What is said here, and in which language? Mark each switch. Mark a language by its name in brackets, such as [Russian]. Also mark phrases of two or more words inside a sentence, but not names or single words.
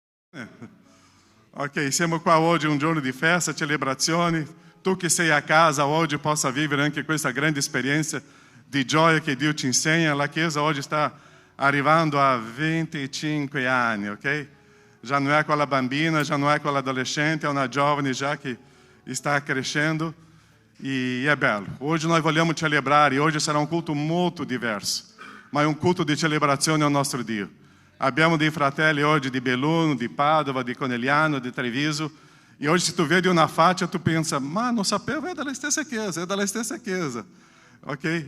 [Italian] Ok, siamo qua oggi, un giorno di festa, celebrazione. Tu che sei a casa oggi possa vivere anche questa grande esperienza di gioia che Dio ci insegna. La Chiesa oggi sta arrivando a 25 anni, ok? [Portuguese] Já não é [Italian] quella bambina, [Portuguese] já não é [Italian] quella adolescente, è una giovane già che sta crescendo e è bello. Oggi noi vogliamo celebrare, oggi sarà un culto molto diverso, ma è un culto di celebrazione al nostro Dio. Abbiamo dei fratelli oggi di Belluno, di Padova, di Conegliano, di Treviso, e oggi se tu vedi una faccia tu pensa, ma non sapevo, è della stessa chiesa, ok?